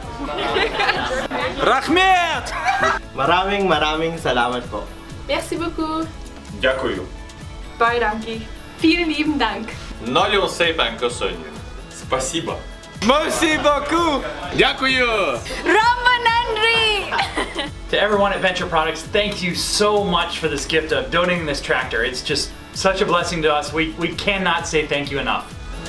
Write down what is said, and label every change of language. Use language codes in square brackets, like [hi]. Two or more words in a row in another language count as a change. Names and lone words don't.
[kk] Rahmet! [tl] Maraming salamat po. [fr] Merci beaucoup. [uk] Дякую. [de] Bye, dankie. Vielen lieben Dank. [hu] Nagyon szépen köszönjük. [fr] Spasiba. Merci beaucoup. Дякую. [ta] ரொம்ப நன்றி! [en] To everyone at Venture Products, thank you so much for this gift of donating this tractor. It's just such a blessing to us. We cannot say thank you enough.